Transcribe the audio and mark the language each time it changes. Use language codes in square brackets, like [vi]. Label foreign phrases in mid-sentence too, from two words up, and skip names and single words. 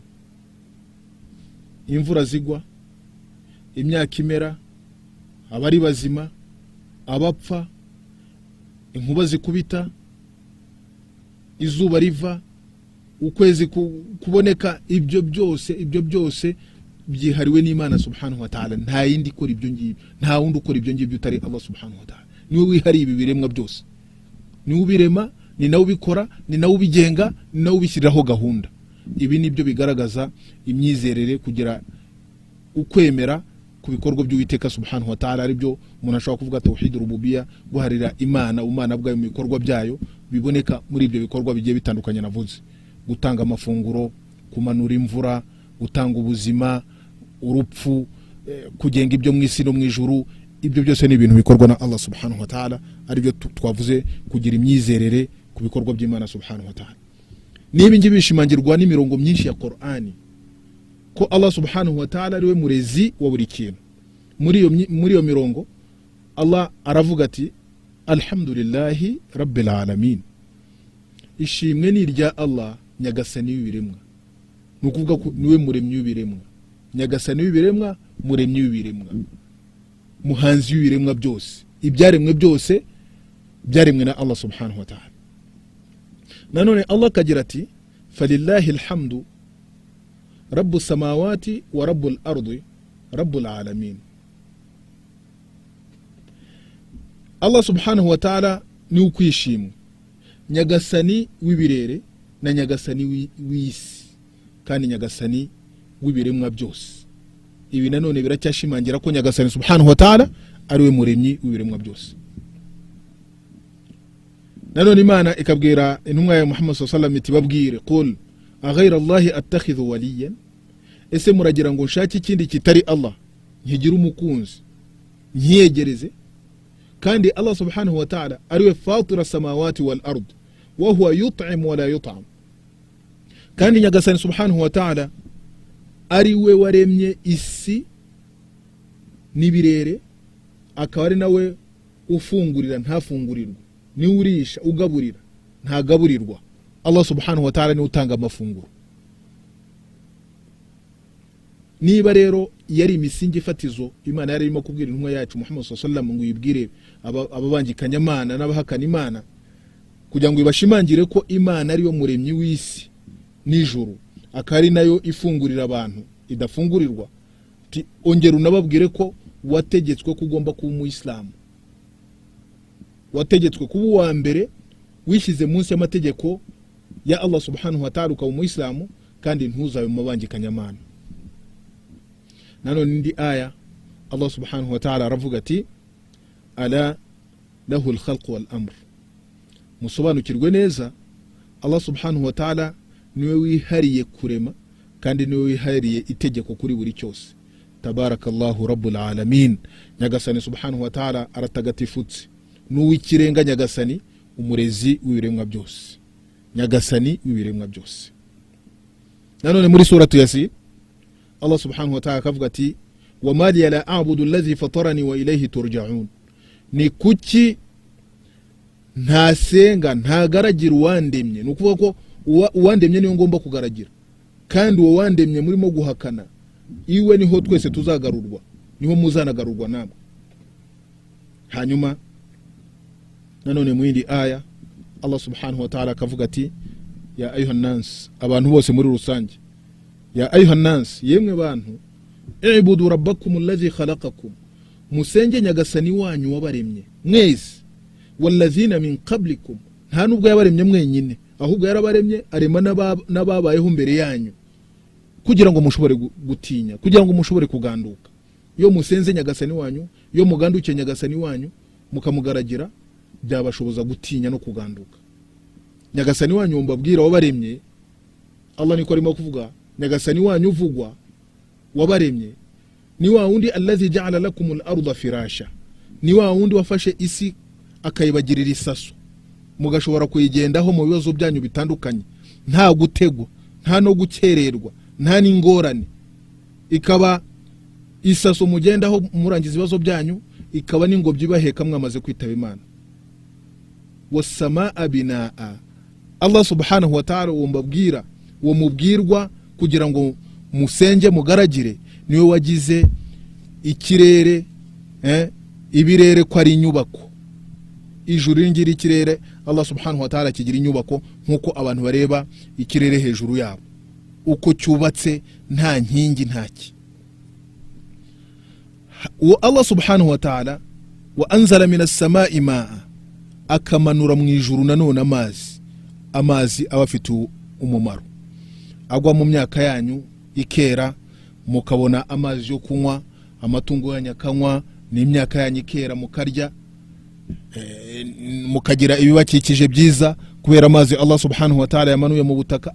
[rw] Imvura zigwa, imyaka imera, abari bazima, abapfa, inkuba zikubita, izuba riva, ukwezi kuboneka, ibyo byose byihariwe n'Imana [ar] سبحانه وتعالى. [rw] Nta yindi ikora ibyo ngibyo, nta wundi ukora ibyo ngibyo utari [ar] الله سبحانه وتعالى. [rw] Niwe wihariye ibi biremwa byose, niwe ubirema, ni nawe ubikora, ni nawe ubigenga, ni nawe ubishyiriraho gahunda. Ibi nibyo bigaragaza imyizerere, kugira ukwemera ku bikorwa by'Uwiteka [ar] سبحانه وتعالى, [rw] aribyo umuntu ashobora kuvuga [ar] توحيد الربوبية, [rw] guharira Imana ubumana bwayo mu bikorwa byayo biboneka muri ibyo bikorwa bigiye bitandukanye navuze: gutanga amafunguro, kumanura imvura, gutanga ubuzima, urupfu, kugenga ibyo mu isi no mu ijuru. Ibyo byose ni ibintu bikorwa na [ar] الله سبحانه وتعالى, [rw] aribyo twavuze kugira imyizerere ku bikorwa by'Imana [ar] سبحانه وتعالى. [rw] Nibi ngibi bishimangirwa n'imirongo myinshi ya Qur'ani ko [ar] الله سبحانه وتعالى [rw] ariwe murezi wa buri kintu. Muri iyo mirongo Allah aravuga ati [ar] الحمد لله رب العالمين, [rw] ishimwe ni irya Allah nyagasani w'ibiremwa. Nukuvuga ko niwe muremyi w'ibiremwa, nyagasani w'ibiremwa, muremyi w'ibiremwa, muhanzi w'ibiremwa byose. Ibyaremwe byose byaremwe na [ar] الله سبحانه وتعالى. [rw] Nanone Allah kagira ati [ar] فلله الحمد رب السماوات ورب الأرض رب العالمين. الله سبحانه وتعالى [rw] ni ukwishimwe, nyagasani w'ibirere na nyagasani w'isi, kandi nyagasani w'ibiremwa byose. Ibi nanone biracyashimangira ko nyagasani [ar] سبحانه وتعالى [rw] ariwe muremyi w'ibiremwa byose. Nanone Imana ikabwira intumwa ya Muhammad [ar] صلى الله عليه وسلم [rw] iti babwire [ar] قل أغير الله أتخذ وليا, [rw] ese muragira ngo nshake ikindi kitari Allah nkigira umukunzi nkiyegereze? Kandi [ar] الله سبحانه وتعالى [rw] ariwe [ar] فاطر السماوات والأرض وهو يطعم ولا يطعم. [rw] Kandi nyagasani [ar] سبحانه وتعالى [rw] ariwe waremye isi n'ibirere, akaba ari nawe ufungurira ntafungurirwa, ni urisha ugaburira ntagaburirwa. [ar] الله سبحانه وتعالى [rw] ni utanga amafunguro. Niba rero yari imisingi fatizo Imana yari irimo kubwira intumwa yacu Muhammad [ar] صلى الله عليه وسلم [rw] ngo yibwire ababangikanya Imana n'abahakana Imana, kugira ngo ibashimangire ko Imana ariyo muremyi w'isi n'ijuru, akari nayo ifungurira abantu idafungurirwa, ongera unababwire ko wategetswe ko ugomba kuba umuyisilamu, wategetswe kuba uwa mbere wishyize munsi y'amategeko ya Allah [ar] سبحانه وتعالى, [rw] ukaba umuyisilamu kandi ntuzabe mu mabangikanya Imana. Nanone indi aya [ar] الله سبحانه وتعالى [rw] aravuga ati [ar] ألا له الخلق والأمر. [rw] Musobanukirwe neza, [ar] الله سبحانه وتعالى [rw] niwe wihariye kurema kandi niwe wihariye itegeko kuri buri cyose. [ar] تبارك الله رب العالمين. [rw] Nyagasani [ar] سبحانه وتعالى [rw] aratagatifutse, n'uw'ikirenga nyagasani, umurezi w'ibiremwa byose, nyagasani w'ibiremwa byose. Nanone muri suratu Yasin [ar] الله سبحانه وتعالى [rw] akavuga ati [ar] وما لي لا أعبد الذي فطرني وإليه ترجعون. [rw] Ni kuki ntasenga ntagaragira uwandemye? Nukuvuga ko uwandemye niyo ngomba kugaragira, kandi uwo wandemye murimo guhakana iwe niho twese tuzagarurwa, niho muzanagarurwa namwe. Hanyuma nanone mu yindi aya [ar] الله سبحانه وتعالى [rw] akavuga ati [ar] يا أيها الناس, [rw] abantu bose muri rusange, [ar] يا أيها الناس, [rw] yemwe bantu, [ar] اعبدوا ربكم الذي خلقكم, [rw] musenge nyagasani wanyu wabaremye mwese, [ar] والذين من قبلكم, [rw] nta nubwo yabaremye mwenyine, ahubwo yarabaremye arema n'ababayeho mbere yanyu, kugira ngo mushobore gutinya, kugira ngo mushobore kuganduka. Iyo musenze nyagasani wanyu, iyo muganduke nyagasani wanyu mukamugaragira, byabashoboza gutinya no kuganduka. Nyagasani wanyu mbabwira wabaremye, Allah niko arimo kuvuga, nyagasani wanyu uvugwa wabaremye ni wa wundi [ar] الذي جعل لكم الأرض فراشا, [rw] ni wa wundi wafashe isi akayibagirira isaso, mugashobora kuyigendaho mu bibazo byanyu bitandukanye, nta gutegwa, nta no gukererwa, nta n'ingorane. Ikaba isaso mugendaho murangiza ibibazo byanyu, ikaba n'ingobyi baheka mwamaze kwitaba Imana. [ar] والسماء بناء, الله سبحانه وتعالى [rw] umbabwira uwo mubwirwa kugira ngo musenge mugaragire, niwe wagize ikirere, ibirere ko ari inyubako. Ijuru ngira ikirere, [ar] الله سبحانه وتعالى [rw] kigira inyubako nkuko abantu bareba ikirere hejuru yabo uko cyubatse, nta nkingi ntaki. [ar] الله سبحانه وتعالى وأنزل من السماء ماء [rw] akamanura mu ijuru nanone amazi aba afite umumaro, agwa mu myaka yanyu ikera, mukabona amazi yo kunywa, amatungo yanyu akanywa, n'imyaka yanyu ikera mukarya, mukagira ibibakikije byiza kubera amazi [ar] الله سبحانه وتعالى [rw] yamanuye mu butaka.